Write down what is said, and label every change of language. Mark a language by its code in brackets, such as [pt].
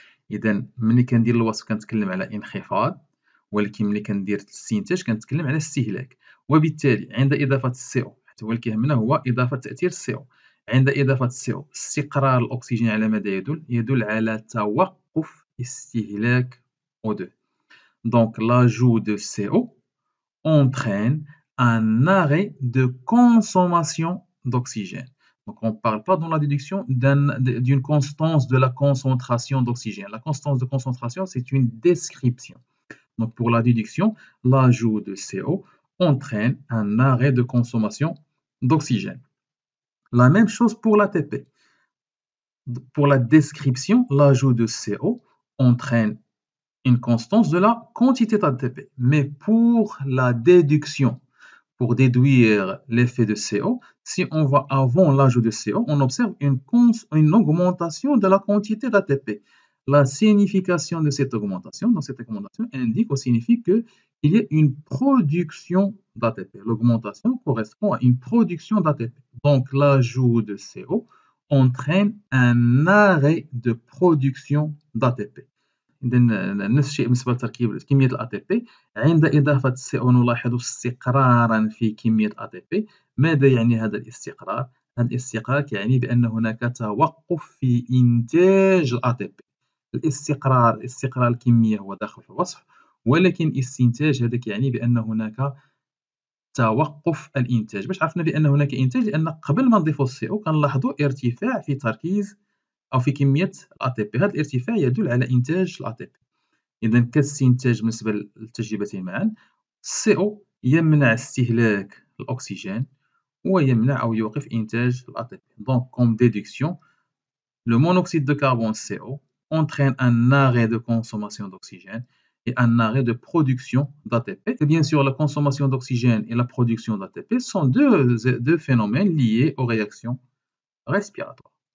[ar] إذا ملي كندير الوصف كنتكلم على انخفاض، ولكن ملي كندير الاستنتاج كنتكلم على استهلاك، وبالتالي عند إضافة الCO حيت هو اللي كيهمنا هو إضافة تأثير الCO، عند إضافة الCO استقرار الأكسجين على ماذا يدل؟ يدل على توقف استهلاك O2. [fr] Donc l'ajout de CO entraîne un arrêt de consommation d'oxygène. Donc, on ne parle pas dans la déduction d'une constance de la concentration d'oxygène. La constance de concentration, c'est une description. Donc, pour la déduction, l'ajout de CO entraîne un arrêt de consommation d'oxygène. La même chose pour l'ATP. Pour la description, l'ajout de CO entraîne une constance de la quantité d'ATP. Mais pour la déduction, pour déduire l'effet de CO, si on va avant l'ajout de CO, on observe une augmentation de la quantité d'ATP. La signification de cette augmentation, indique ou signifie qu'il y a une production d'ATP. L'augmentation correspond à une production d'ATP. Donc l'ajout de CO entraîne un arrêt de production d'ATP. [ar] إذا نفس الشيء بالنسبة لتركيب كمية الATP. عند إضافة CO نلاحظ استقرارًا في كمية الATP. ماذا يعني هذا الاستقرار؟ هذا الاستقرار كيعني بأن هناك توقف في إنتاج الATP. استقرار الكمية هو داخل في الوصف، ولكن الاستنتاج هذا كيعني بأن هناك توقف الإنتاج. باش عرفنا بأن هناك إنتاج؟ لأن قبل ما نضيفو الCO كنلاحظوا ارتفاع في تركيز أو في كمية الATP. هذا الارتفاع يدل على إنتاج الATP. إذا كاستنتاج بالنسبة للتجربتين معًا، الCO يمنع استهلاك الأكسجين ويمنع أو يوقف إنتاج الATP. [fr] Donc comme déduction, le monoxyde de carbone CO entraîne un arrêt de consommation d'oxygène et un arrêt de production d'ATP. Et bien sûr, la consommation d'oxygène et la production d'ATP sont deux phénomènes liés aux réactions respiratoires.